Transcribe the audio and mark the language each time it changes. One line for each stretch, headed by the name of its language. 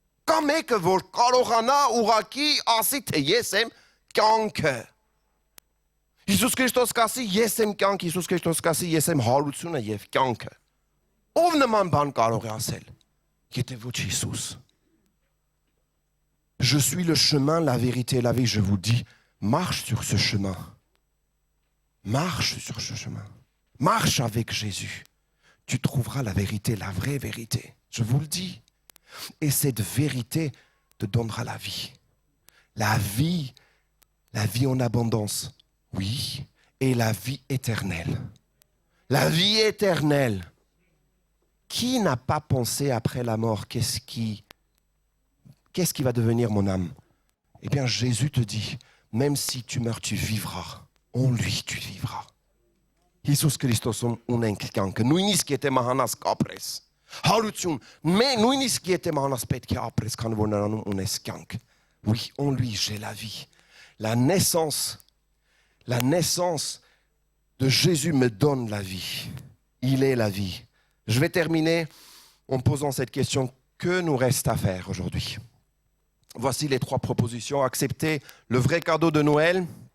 Armenian: Կա մեկը, որ կարողանա ուղակի ասի, թե ես եմ կյանքը։ Հիսուս Քրիստոս կասի, ես եմ կյանք, Հիսուս Քրիստոս կասի, ես եմ հարությունը եւ կյանքը։ Ով նման բան կարող է ասել, եթե ոչ Հիսուս։
French: Je suis le chemin, la vérité et la vie. Je vous dis, marche sur ce chemin. Marche sur ce chemin. Marche avec Jésus. Tu trouveras la vérité, la vraie vérité. Je vous le dis. Et cette vérité te donnera la vie. La vie en abondance. Oui, et la vie éternelle. La vie éternelle. Qui n'a pas pensé après la mort, qu'est-ce qui va devenir mon âme? Eh bien, Jésus te dit, même si tu meurs, tu vivras. En lui, tu vivras.
Armenian: Հիսուս Քրիստոսում ունենք կյանքը, նույնիսկ եթե մահանաս կապրես։ Հարություն, նույնիսկ եթե մահանաս պետք է ապրես, քանի որ նրանում ունես կյանք։
French: Oui, en lui, j'ai la vie. La naissance de Jésus me donne la vie. Il est la vie. Je vais terminer en posant cette question. Que nous reste à faire aujourd'hui? Voici les 3 propositions. Accepter le vrai cadeau de Noël.